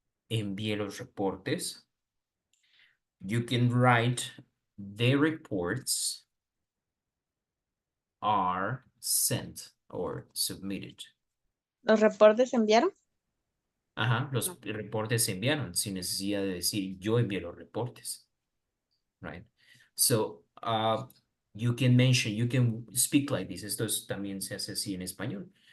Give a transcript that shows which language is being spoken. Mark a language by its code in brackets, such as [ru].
[es] Envié los reportes. [en] You can write the reports are sent or submitted. [es] ¿Los reportes se enviaron? Ajá, los reportes se enviaron sin necesidad de decir yo envié los reportes. [en] Right? So, you can speak like this. [es] Esto también se hace así en español.